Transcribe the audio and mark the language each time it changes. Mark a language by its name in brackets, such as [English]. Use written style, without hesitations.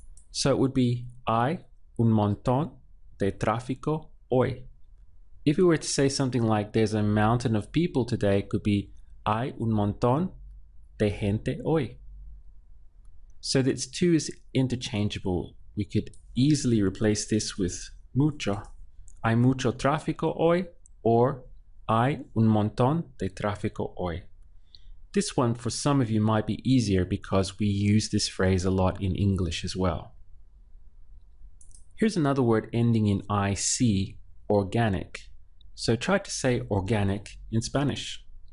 [English] So it would be, [Spanish] hay un montón de tráfico hoy. [English] If we were to say something like, there's a mountain of people today, it could be, [Spanish] hay un montón de gente hoy. [English] So this two is interchangeable. We could easily replace this with mucho. [Spanish] Hay mucho tráfico hoy, or hay un montón de tráfico hoy. [English] This one for some of you might be easier because we use this phrase a lot in English as well. Here's another word ending in IC, organic. So try to say organic in Spanish.